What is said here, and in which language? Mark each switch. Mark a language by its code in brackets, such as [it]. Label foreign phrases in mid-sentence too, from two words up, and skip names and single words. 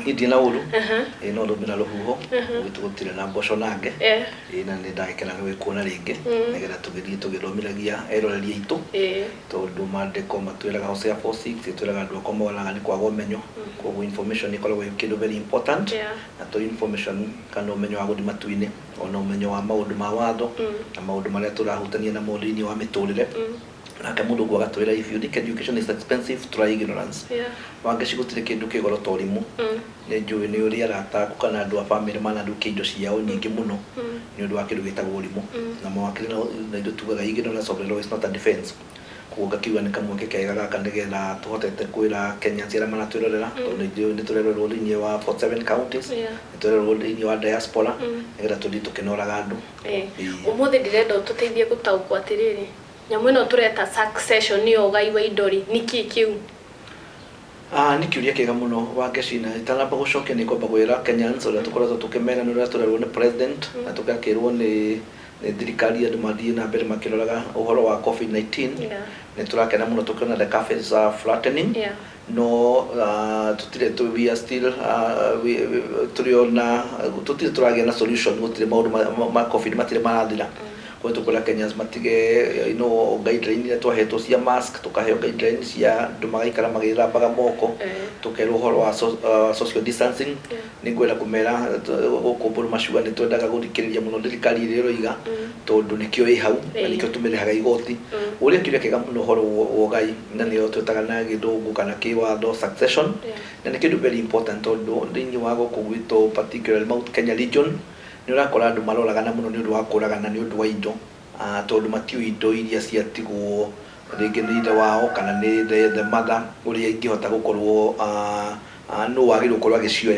[ki] ndina ũru no ndũmĩra rũhuho gũtire na mboco nange na nĩ ndagĩkena nĩ kuona rĩngĩ nĩgetha tũgĩthiĩ tũgĩthomiragia eroreri aitũ tondũ maandĩko matwĩraga Hosea 4:6 twĩraga andũ akwa moraga nĩ kwaga ũmenyo. Koguo information ĩkoragwo ĩ kĩndũ [en] very important [ki] na to information kana ũmenyo wa gũthima tu-inĩ ona ũmenyo wa maũndũ ma watho na maũndũ marĩa tũrahutania na mũndũ-inĩ wa mĩtũrĩre. Nake mũndũ ũguo agatwĩra [en] if you think education is expensive, try ignorance. [ki] Wangeci gũtirĩ kĩndũ kĩgoro ta ũrimũ. Nĩ njũĩ nĩ ũrĩa arataku kana andũ a family manathukia indo ciao nyingĩ mũno nĩ ũndũ wa kĩndũ gĩtagwo ũrimũ. Na mawakiri na indo tugaga [en] ignorance of the law is not a defense. [ki] Koguo ngakiuga nĩ kamweke kega gaka nĩgetha tũhotete kwĩra Kenyans arĩa manatwĩrorera tondũ nĩ tũrerorwo thĩinĩ wa 47 counties, nĩ tũrerorwo thĩinĩ wa diaspora nĩgetha tũthiĩ tũkĩnoraga andũ. Ũmũthĩ ndĩrenda ũtũteithie gũtaũkwo atĩrĩrĩ, nyamũ ĩno tũreta succession nĩ ũgai wa indo rĩ, nĩkĩ kĩu? Nĩ kĩũria kĩega mũno Wangeci, na itanamba gũcokia nĩ kwamba kwĩra Kenyans ũrĩa tũkoretwo tũkĩmera nĩ ũrĩa tũrerwo nĩ president na tũgakĩrwo nĩ thirikari andũ mathiĩ na mbere makĩroraga ũhoro wa COVID-19. Nĩ tũrakena mũno tũkĩona [en] the curves are flattening. [ki] No tũtirĩ [en] we are still [ki] tũtirĩ tũragĩa na solution. Gũtirĩ maũndũ ma COVID matirĩ marathira. Kwa tukora Kenyans matige guideline iria twahetwo cia mask, tukaheo guideline cia andũ magaikara magĩthambaga moko, tukerwo ũhoro wa [en] social distancing. [ki] Nĩ ngwenda kũmera gũkũ Murumashua nĩ twendaga gũthikĩrĩria mũno thirikari ĩrĩa ĩroiga tondũ nĩkĩo ĩ hau na nĩkĩo tũmĩrĩhaga igoti. Ũrĩa kĩũria kĩega mũno ũhoro wa ũgai na nĩyo twĩtaga na gĩthũngũ kana kĩwatho succession, na nĩ kĩndũ [en] very important [ki] tondũ thĩinĩ wa gũkũ gwitũ particularly Mount Kenya region nĩ ũrakora andũ maroraga na mũno nĩ ũndũ wa kũragana nĩ ũndũ wa indo tondũ matiũ indo iria ciatigwo rĩngĩ nĩ ithe wao kana nĩ [en] the mother [ki] ũrĩa ingĩhota gũkorwo no wagĩrĩirwo gũkorwo agĩcioya.